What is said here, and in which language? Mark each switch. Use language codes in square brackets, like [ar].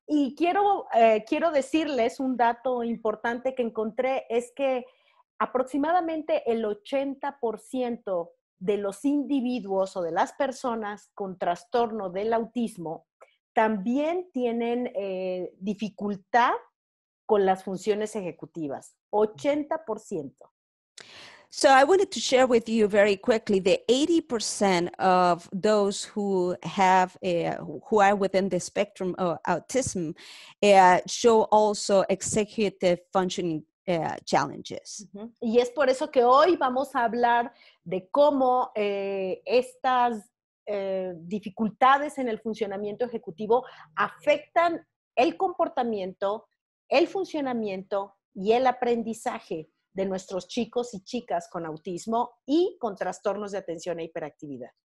[es] Y quiero decirles un dato importante que encontré, es que aproximadamente el 80% de los individuos o de las personas con trastorno del autismo también tienen dificultad con las funciones ejecutivas. 80%. [en] So I wanted to share with you very quickly the 80% of those who are within the spectrum of autism show also executive functioning challenges. Uh-huh. [es] Y es por eso que hoy vamos a hablar de cómo estas dificultades en el funcionamiento ejecutivo afectan el comportamiento, el funcionamiento y el aprendizaje de nuestros chicos y chicas con autismo y con trastornos de atención e hiperactividad.